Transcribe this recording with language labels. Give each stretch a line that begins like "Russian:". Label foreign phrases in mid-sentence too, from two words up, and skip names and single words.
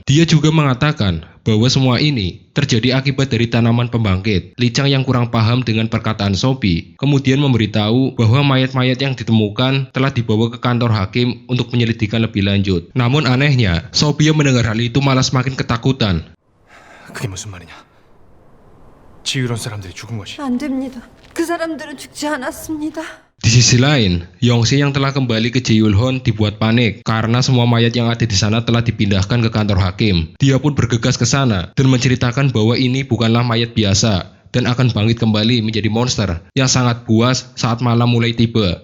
Indonesian: Dia juga mengatakan bahwa semua ini terjadi akibat dari tanaman pembangkit. Lee Chang yang kurang paham dengan perkataan Sophie kemudian memberitahu bahwa mayat-mayat yang ditemukan telah dibawa ke kantor hakim untuk penyelidikan lebih lanjut. Namun anehnya, Sophie yang mendengar hal itu malah semakin ketakutan.
Korean: 그게 무슨 말이냐? 지휘론 사람들이 죽은 것이. 안 됩니다. 그 사람들은 죽지 않았습니다.
Indonesian: Di sisi lain, Yongsi yang telah kembali ke Jiulhon dibuat panik karena semua mayat yang ada di sana telah dipindahkan ke kantor hakim. Dia pun bergegas ke sana dan menceritakan bahwa ini bukanlah mayat biasa dan akan bangkit kembali menjadi monster yang sangat buas saat malam mulai tiba.